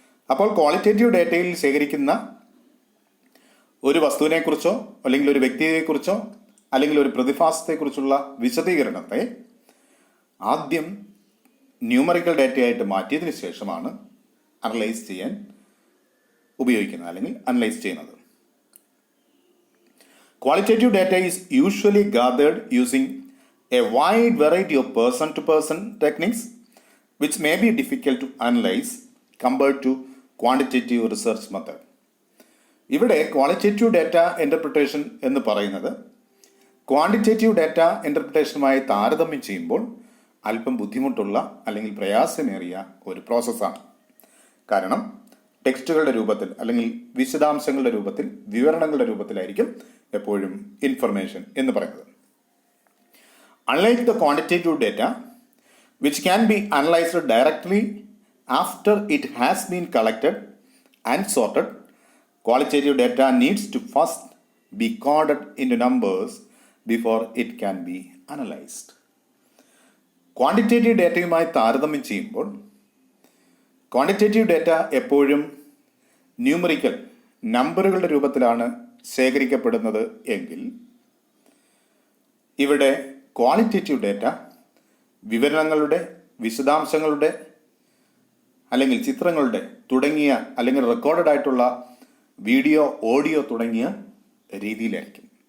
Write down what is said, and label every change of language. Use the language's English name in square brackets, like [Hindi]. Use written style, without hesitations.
[Malayalam] അപ്പോൾ ക്വാളിറ്റേറ്റീവ് ഡേറ്റയിൽ ശേഖരിക്കുന്ന ഒരു വസ്തുവിനെക്കുറിച്ചോ അല്ലെങ്കിൽ ഒരു വ്യക്തിയെക്കുറിച്ചോ അല്ലെങ്കിൽ ഒരു പ്രതിഭാസത്തെക്കുറിച്ചുള്ള വിശദീകരണത്തെ ആദ്യം ന്യൂമറിക്കൽ ഡേറ്റയായിട്ട് മാറ്റിയതിനു ശേഷമാണ് അനലൈസ് ചെയ്യാൻ ഉപയോഗിക്കുന്നത് അല്ലെങ്കിൽ അനലൈസ് ചെയ്യുന്നത്. [English] Qualitative data is usually gathered using a wide variety of person-to-person techniques, which may be difficult to analyze compared to quantitative research method. [Malayalam] ഇവിടെ ക്വാളിറ്റേറ്റീവ് ഡാറ്റ ഇൻ്റർപ്രിട്ടേഷൻ എന്ന് പറയുന്നത് ക്വാണ്ടിറ്റേറ്റീവ് ഡാറ്റ ഇൻ്റർപ്രിട്ടേഷനുമായി താരതമ്യം ചെയ്യുമ്പോൾ അല്പം ബുദ്ധിമുട്ടുള്ള അല്ലെങ്കിൽ പ്രയാസമേറിയ ഒരു പ്രോസസ്സാണ്. കാരണം ടെക്സ്റ്റുകളുടെ രൂപത്തിൽ അല്ലെങ്കിൽ വിശദാംശങ്ങളുടെ രൂപത്തിൽ, വിവരണങ്ങളുടെ രൂപത്തിലായിരിക്കും എപ്പോഴും ഇൻഫർമേഷൻ എന്ന് പറയുന്നത്. [English] Unlike the quantitative data, which can be analyzed directly after it has been collected and sorted, qualitative data needs to first be coded into numbers before it can be analyzed. [Malayalam] Quantitative ഡാറ്റയുമായി താരതമ്യം ചെയ്യുമ്പോൾ quantitative data എപ്പോഴും numerical നമ്പറുകളുടെ രൂപത്തിലാണ് ശേഖരിക്കപ്പെടുന്നത് എങ്കിൽ ഇവിടെ qualitative data വിവരണങ്ങളുടെ, വിശദാംശങ്ങളുടെ അല്ലെങ്കിൽ ചിത്രങ്ങളുടെ തുടങ്ങിയ അല്ലെങ്കിൽ റെക്കോർഡഡ് ആയിട്ടുള്ള വീഡിയോ, ഓഡിയോ തുടങ്ങിയ രീതിയിലായിരിക്കും.